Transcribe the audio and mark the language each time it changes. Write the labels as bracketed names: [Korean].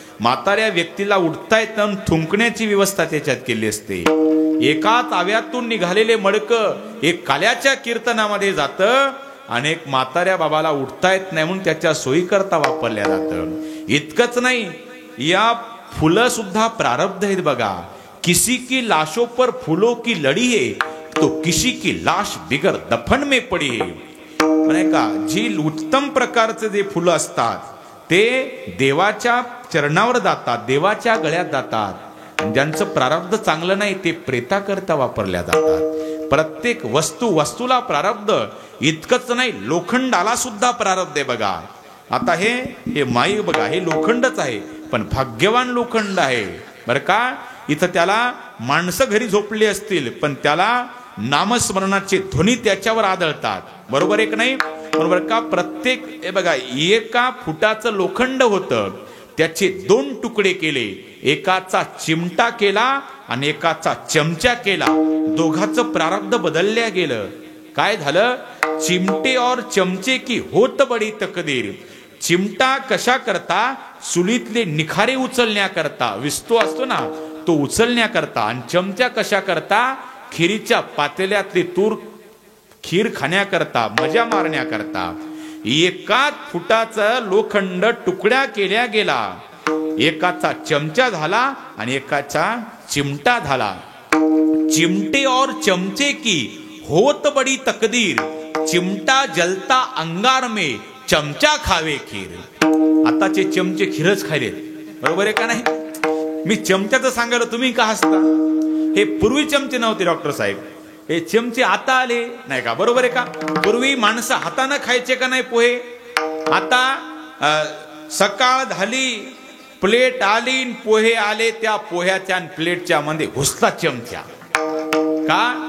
[Marathi] म्हाताऱ्या व्यक्तीला उठता येत नाही, थुंकण्याची व्यवस्था त्याच्यात केली असते. एकाच आव्यातून निघालेले मडकं एक काल्याच्या कीर्तनामध्ये जातं, अनेक म्हाताऱ्या बाबाला उठता येत नाही म्हणून त्याच्या सोयीकरता वापरल्या जातं. इतकंच नाही, या फुलं सुद्धा प्रारब्ध आहेत बघा. [Hindi] किसी की लाशों पर फूलों की लड़ी है, तो किसी की लाश बिगर दफन में पडी है. [Marathi] नाही का, जी उत्तम प्रकारचे जे फुलं असतात ते देवाच्या चरणावर जातात, देवाच्या गळ्यात जातात. ज्यांचं प्रारब्ध चांगलं नाही ते प्रेताकरता वापरल्या जातात. प्रत्येक वस्तूला प्रारब्ध, इतकंच नाही लोखंडाला सुद्धा प्रारब्ध आहे बघा. आता हे माईक बघा, हे लोखंडच आहे, पण भाग्यवान लोखंड आहे बरं का. इथं त्याला माणसं घरी झोपली असतील, पण त्याला नामस्मरणाचे ध्वनी त्याच्यावर आदळतात. बरोबर आहे की नाही? बरोबर का. प्रत्येक हे बघा, एका फुटाचं लोखंड होतं, त्याचे 2 तुकडे केले, एकाचा चिमटा केला आणि एकाचा चमचा केला. दोघांचं प्रारब्ध बदलल्या गेलं. काय झालं? [Hindi] चिमटे और चमचे की होत बडी तकदीर. [Marathi] चिमटा कशा करता? चुलीतले निखारे उचलण्याकरता, विस्तो असतो ना तो उचलण्याकरता. आणि चमचा कशा करता? खिरीच्या पातेल्यातली तूर खीर खाण्याकरता, मजा मारण्याकरता. एकाच फुटाचं लोखंड तुकड्या केल्या गेला, एकाचा चमचा झाला आणि एकाचा चिमटा झाला. [Hindi] चिमटे और चमचे की होत बडी तकदीर, चिमटा जलता अंगार में, चमचा खावे खीर. [Marathi] आताचे चमचे खीरच खायलेत. बरोबर आहे का नाही? मी चमच्याचं सांगायला तुम्ही का हसता? हे पूर्वी चमचे नव्हते डॉक्टर साहेब, हे चमचे आता आले नाही का? बरोबर आहे का? पूर्वी माणसं हाताने खायचे का नाही पोहे? आता सकाळ झाली, प्लेट आली, पोहे आले, त्या पोह्याच्या आणि प्लेटच्या मध्ये घुसला चमचा. का?